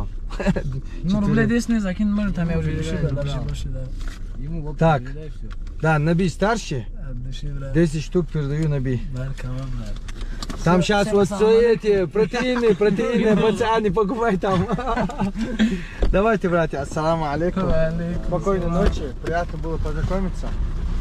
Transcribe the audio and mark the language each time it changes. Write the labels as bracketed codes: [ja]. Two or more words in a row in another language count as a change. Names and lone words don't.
[ru] Ну, рублей 10 не закинь, может, там я уже решил, Да, да, да. больше, да. Ему в опыт Так. передай всё. Да, Наби старший. От души, брат. 10 штук передаю Наби. Барка вам, брат. Там Всё, сейчас всем вот ассаламу все эти протеины, пацаны, покупай там. Давайте, братья, [ar] السلام عليكم. [ru] Алейкум Спокойной ассалам. ночи, приятно было познакомиться.